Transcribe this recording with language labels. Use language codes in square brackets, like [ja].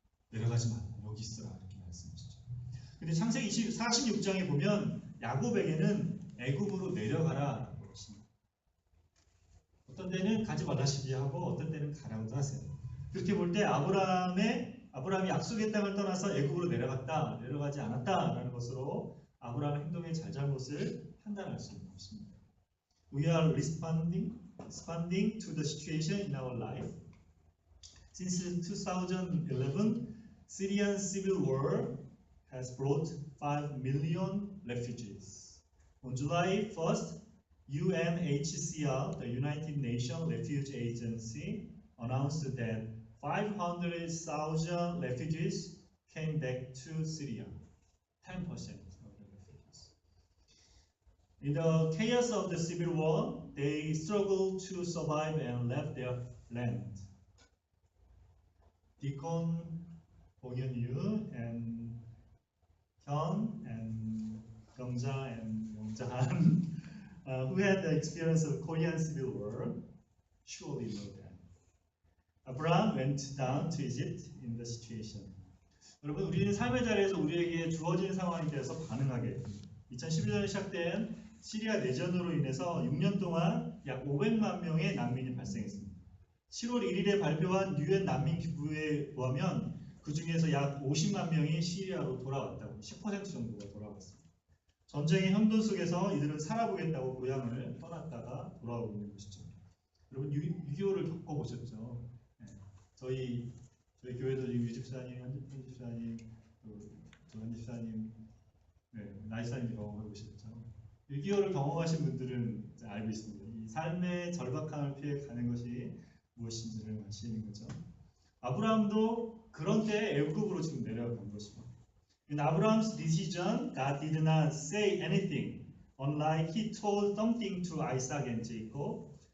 [ko] 내려가지 말고 여기 있어라 이렇게 말씀하시죠. 근데 창세기 46장에 보면 야곱에게는 애굽으로 내려가라라고 하십니다. 어떤 때는 가지 말라시기 하고 어떤 때는 가라고도 하세요. 그렇게 볼 때 아브라함이 약속의 땅을 떠나서 애굽으로 내려가지 않았다라는 것으로 아브라함의 행동의 잘잘못을 판단할 수 있는 것입니다. [en] We are responding to the situation in our life. Since 2011, Syrian civil war has brought 5 million refugees. On July 1st, UNHCR, the United Nations Refugee Agency, announced that 500,000 refugees came back to Syria, 10% of the refugees. In the chaos of the civil war, they struggled to survive and left their land. Deacon Bong-Hyun and Hyun and Gyeongja and Yongjahan, who had the experience of Korean civil war, surely know that. Abraham went down to Egypt in the situation. [ko] 여러분, 우리는 삶의 자리에서 우리에게 주어진 상황에 대해서 반응하게. 2011년에 시작된 시리아 내전으로 인해서 6년 동안 약 500만 명의 난민이 발생했습니다. 7월 1일에 발표한 유엔 난민 기구에 보면 그 중에서 약 50만 명이 시리아로 돌아왔다고, 10% 정도가 돌아왔습니다. 전쟁의 형돈 속에서 이들은 살아보겠다고 고향을 떠났다가 돌아오고 있는 것이죠. 여러분 6.25를 겪어보셨죠? 네. 저희 교회도 지금 유집사님, 현집사님, 조현집사님, 나이사님 경험하고 계셨죠? 6.25를 경험하신 분들은 알고 있습니다. 이 삶의 절박함을 피해 가는 것이 무엇인지를 아시는 거죠. 아브라함도 그런 때에 애굽으로 지금 내려간 것입니다. [en] In Abraham's decision, God did not say anything, unlike he told something to Isaac and Jacob.